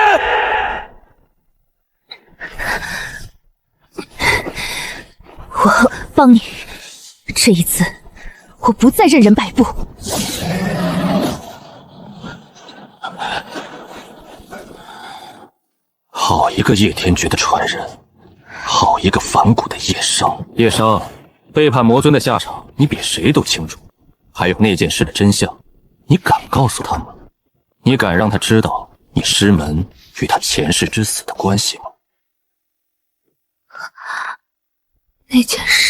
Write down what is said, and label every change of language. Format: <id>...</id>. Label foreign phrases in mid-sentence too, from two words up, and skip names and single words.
<zh>我幫你，這一次我不再任人擺布。好一個葉天絕的傳人，好一個反骨的葉商。葉商，背叛魔尊的下場，你比誰都清楚。還有那件事的真相，你敢告訴他嗎？你敢讓他知道你師門與他前世之死的關係嗎？那件事？</zh>